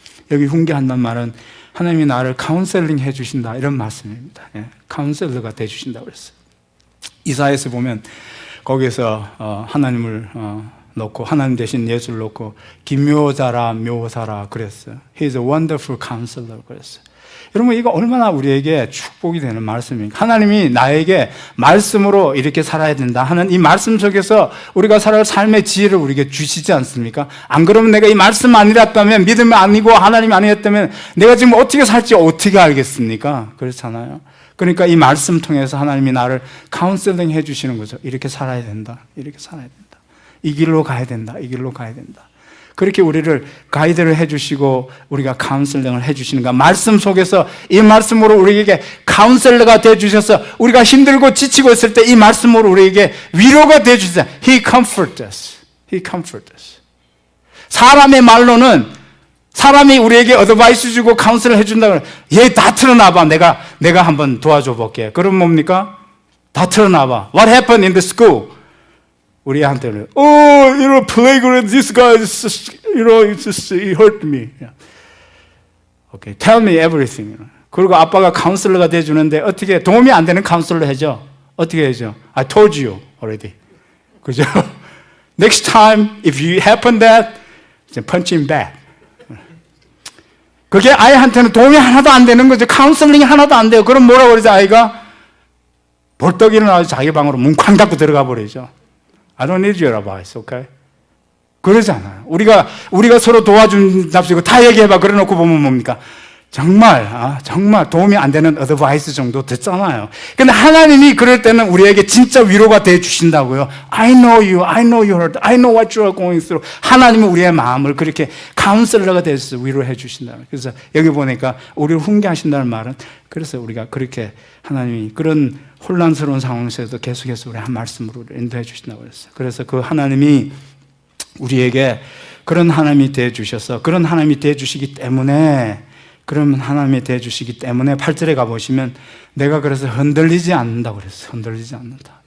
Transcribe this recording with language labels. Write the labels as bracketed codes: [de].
[ko] 여기 훈계한다는 말은 하나님이 나를 카운셀링 해주신다, 이런 말씀입니다. 카운셀러가 되어주신다고 그랬어요. 이사야에서 보면 거기서 하나님을 놓고, 하나님 대신 예수를 놓고 기묘자라 묘사라 그랬어요. [en] He is a wonderful counselor [ko] 그랬어요. 여러분, 이거 얼마나 우리에게 축복이 되는 말씀입니까? 하나님이 나에게 말씀으로 이렇게 살아야 된다 하는 이 말씀 속에서 우리가 살아갈 삶의 지혜를 우리에게 주시지 않습니까? 안 그러면 내가 이 말씀 아니었다면, 믿음이 아니고 하나님이 아니었다면 내가 지금 어떻게 살지 어떻게 알겠습니까? 그렇잖아요. 그러니까 이 말씀 통해서 하나님이 나를 카운셀링 해주시는 거죠. 이렇게 살아야 된다, 이렇게 살아야 된다, 이 길로 가야 된다, 이 길로 가야 된다. 그렇게 우리를 가이드를 해주시고 우리가 카운셀링을 해주시는가, 말씀 속에서 이 말씀으로 우리에게 카운셀러가 되어주셔서 우리가 힘들고 지치고 있을 때 이 말씀으로 우리에게 위로가 되어주세요. [en] He comforts us. He comforts us. [ko] 사람의 말로는, 사람이 우리에게 어드바이스 주고 카운셀을 해준다고, 얘 다 틀어놔봐, 내가 한번 도와줘 볼게. 그럼 뭡니까? 다 틀어놔봐. [en] What happened in the school? [ko] 우리한테는 [en] playground, this guy, he hurt me. Okay, tell me everything. [ko] 그리고 아빠가 카운슬러가 돼주는데 어떻게 도움이 안 되는 카운슬러 해줘? 어떻게 해줘? [en] I told you already. [ko] 그죠? [en] Next time, if you happen that, punch him back. [ko] 그게 아이한테는 도움이 하나도 안 되는 거죠. 카운슬링이 하나도 안 돼요. 그럼 뭐라고 그러죠? 아이가 벌떡 일어나서 자기 방으로 문 쾅 닫고 들어가 버리죠. [en] I don't need your advice, okay? [ko] 그러잖아요. 우리가 서로 도와준답시고 다 얘기해봐. 그래 놓고 보면 뭡니까? 정말 도움이 안 되는 어드바이스 정도 듣잖아요. 근데 하나님이 그럴 때는 우리에게 진짜 위로가 돼 주신다고요. [en] I know you, I know you hurt, I know what you are going through. [ko] 하나님은 우리의 마음을 그렇게 카운슬러가 돼서 위로해 주신다. 그래서 여기 보니까 우리를 훈계하신다는 말은 그래서 우리가 그렇게 하나님이 그런 혼란스러운 상황에서도 계속해서 우리 한 말씀으로 인도해 주신다고 그랬어요. 그래서 그 하나님이 우리에게 그런 하나님이 돼 주셔서 그런 하나님이 돼 주시기 때문에 그러면 하나님이 대해주시기 때문에 8절에 가보시면 내가 그래서 흔들리지 않는다고 그랬어요. 흔들리지 않는다.